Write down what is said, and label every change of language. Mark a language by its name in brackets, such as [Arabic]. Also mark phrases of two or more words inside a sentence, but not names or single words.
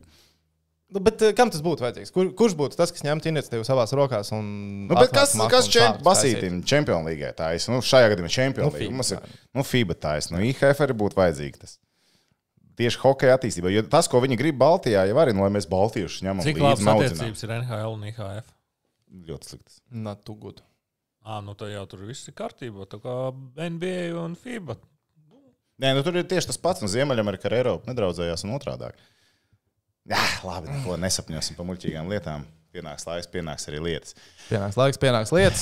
[Latvian] Bet kam tas būtu vajadzīgs? Kurš būtu tas, kas ņemtu iniciatīvu savās rokās un kas Basītim Čempionu līgai taisa? Šajā gadījumā Čempionu līga. Mums ir FIBA taisa. IHF arī būtu vajadzīgi tas. Tieši hokeja attīstībā. Jo tas, ko viņi grib Baltijā, jau arī, lai mēs baltiešus ņemam līdzi maudzinām. Cik labas attiecības ir NHL un IHF? Ļoti sliktas. [English] Not too good. [Latvian] Tad jau tur viss ir kārtībā. Tā kā NBA un FIBA. Nē, tur ir tieši tas pats. Ziemeļamerika ar Eiropu nedraudzējās un otrādāk. Jā, labi, neko nesapņosim pa muļķīgām lietām. Pienāks laiks, pienāks arī lietas. Pienāks lietas.